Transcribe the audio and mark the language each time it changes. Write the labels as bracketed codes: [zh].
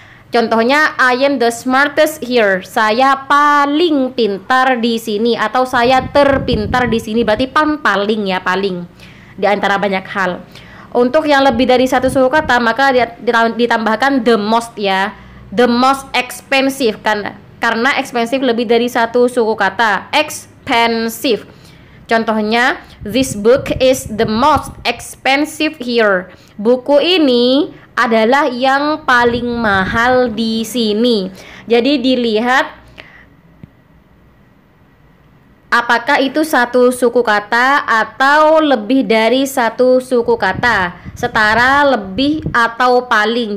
[id] Contohnya, [en] I am the smartest here. [id] Saya paling pintar di sini, atau saya terpintar di sini. Berarti paling ya, paling di antara banyak hal. Untuk yang lebih dari satu suku kata, maka ditambahkan the most ya, [en] the most expensive [id] kan. Karena expensive lebih dari satu suku kata, expensive. Contohnya, [en] this book is the most expensive here. [id] Buku ini adalah yang paling mahal di sini. Jadi dilihat apakah itu satu suku kata atau lebih dari satu suku kata, setara, lebih, atau paling.